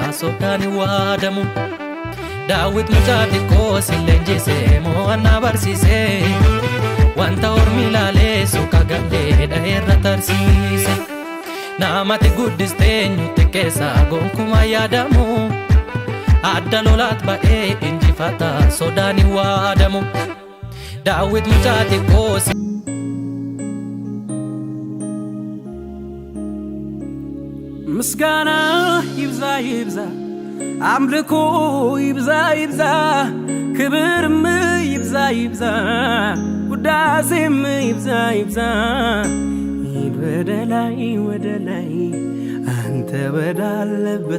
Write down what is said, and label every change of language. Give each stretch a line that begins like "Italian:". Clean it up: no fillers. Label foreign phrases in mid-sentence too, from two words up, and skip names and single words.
Oromo: soddaan waadamu daawit mucaa xiqqoo leenjisee mo'annaa barsiisee wanta ormi ilaalee suuqa galleedha irra tarsiise namati guddisteenyu xiqqeessa gonkumaa yaadamu adda lolaat ba'ee injifataa soddaan waadamu daawit mucaa xiqqoo
Amharic: ምስጋና ይብዛ ይብዛ አምልኮ ይብዛ ይብዛ ክብርም ይብዛ ይብዛ ውዳሴም ይብዛ ይብዛ ሂድ ወደ ላይ አንተ ወዳለበት